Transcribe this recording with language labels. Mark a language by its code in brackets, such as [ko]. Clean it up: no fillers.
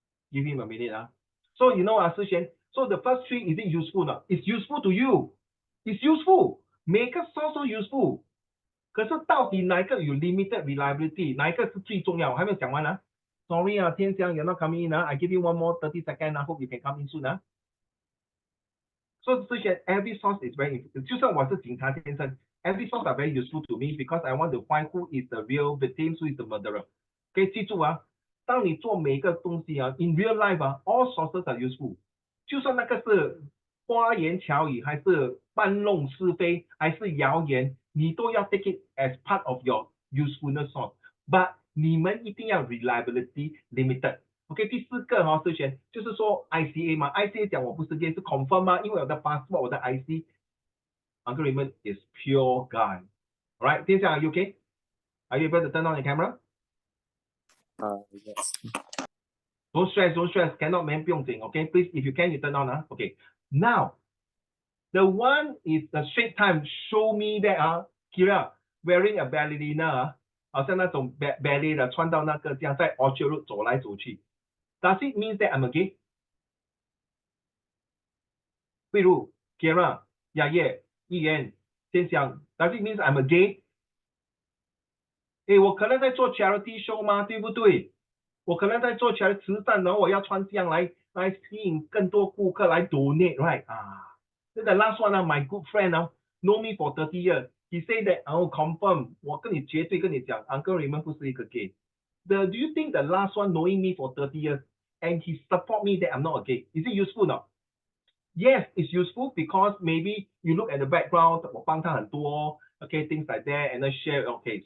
[en] Give him a minute So you know Sishan, so the first 3 is it useful or not? It's useful to you. It's useful. [zh] 每个 [en] source [zh] 都 [en] useful. [zh] 可是到底哪一个有 [en] limited reliability？ [zh] 哪一个是最重要？我还没有讲完 [en] Sorry天祥 you're not coming in I give you one more 30 seconds hope you can come in soon So [zh] 之前 [en] every source is very important. [zh] 就算我是警察先生 [en] every source are very useful to me because I want to find who is the real victim, who is the murderer. [zh] 可以记住当你做每一个东西 [en] in real life all sources are useful. [zh] 就算那个是花言巧语，还是搬弄是非，还是谣言，你都要 [en] take it as part of your usefulness source. [zh] But 你们一定要 reliability limited. OK，第4个之前就是说 ICA 嘛 ，ICA 讲我不是 gay 是 confirm 因为我的 passport 我的 IC Uncle Raymond is pure guy. Alright， 天祥 are you okay? [en] Are you able to turn on your camera? Yes. Don't stress. Cannot, man, [zh] 不用紧 [en] Okay, please, if you can, you turn on Okay. Now, the one is the Straight Time. Show me that Kira wearing a ballerina [zh] 好像那种 ballet 的，穿到那个这样在 Orchard Road 走来走去。 [en] Does it mean that I'm a gay? 慧茹 Kira 雅叶议员天祥 Does it mean I'm a gay? [zh] 我可能在做 [en] charity show [zh] 吗？对不对？我可能在做起来慈善，然后我要穿这样来吸引更多顾客来 [en] donate, right? The last one my good friend know me for 30 years. He say that confirm [zh] 我跟你绝对跟你讲 [en] Uncle Raymond [zh] 不是一个 [en] gay. Do you think the last one knowing me for 30 years and he support me that I'm not a gay? Is it useful or not? Yes, it's useful because maybe you look at the background [zh] 我帮他很多 [en] okay, things like that and then share okay.